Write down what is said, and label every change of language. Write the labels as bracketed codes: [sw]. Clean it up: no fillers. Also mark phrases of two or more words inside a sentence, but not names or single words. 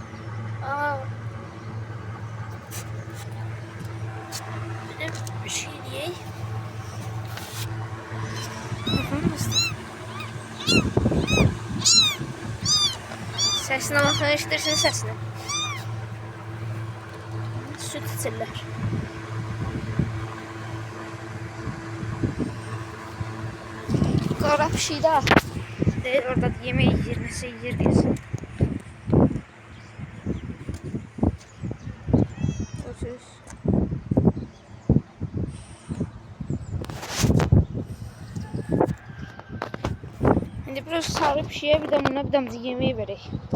[tr] Aa. Bir şey diyeyim. Sesine bakın, eşitirsin sesini. [az] Süt içirlər. Qara pişik də. Deyir, orada yemək yeyir, nəsə yeyir deyirsin. [tr] Şimdi biraz sarı pişiye bir de buna bir damcı yemeği verək.